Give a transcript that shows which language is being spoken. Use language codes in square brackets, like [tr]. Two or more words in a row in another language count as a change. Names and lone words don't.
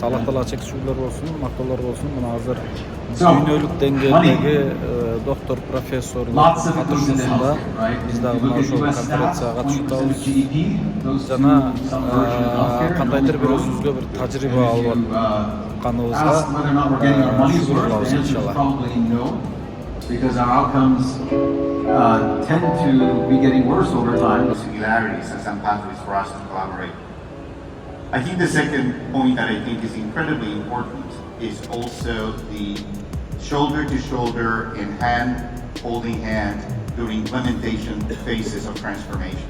[ky] Аллах таала чектүүлөр болсун, мактоолор болсун. Мына азыр дүйнөлүк деңгээлдеги доктор, профессорлор катышуусунда биз дагы мына ошол конференцияга катышып атабыз. Жана кандайдыр бир өзүбүзгө бир тажрыйба алып атканыбызга шүгүр кылабыз иншалла. [en] Because our outcomes tend to be getting worse over time. Similarities and some pathways for us to collaborate. I think the second point that I think is incredibly important is also the shoulder to shoulder and hand holding hand during implementation phases of transformation.